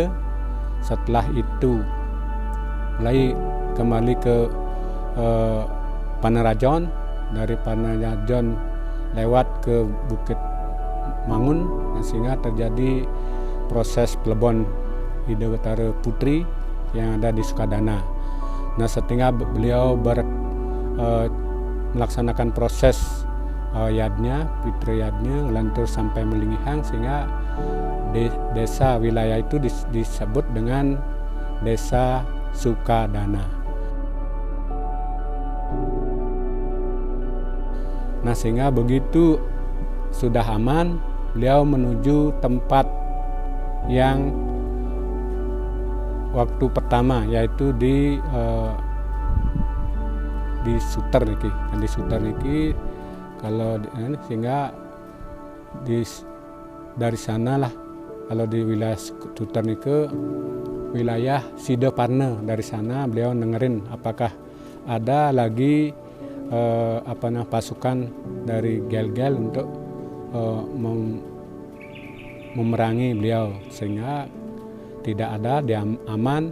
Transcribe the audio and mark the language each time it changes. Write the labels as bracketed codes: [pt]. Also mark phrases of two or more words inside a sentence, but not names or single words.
[id] Setelah itu mulai kembali ke Panarajon, dari Panarajon lewat ke Bukit Mangun, sehingga terjadi proses pelebon Ida Watara Putri yang ada di Sukadana. Nah, setelah beliau melaksanakan proses yadnya, fitri yadnya, lantur sampai Melingihang, sehingga desa wilayah itu disebut dengan Desa Sukadana. Nah, sehingga begitu sudah aman, beliau menuju tempat yang waktu pertama, yaitu di Suter niki. Di Suter niki kalau sehingga dari sanalah, kalau di wilayah Suter niki wilayah Sidoparna, dari sana beliau dengerin apakah ada lagi pasukan dari Gel-Gel untuk memerangi beliau, sehingga tidak ada, dia aman.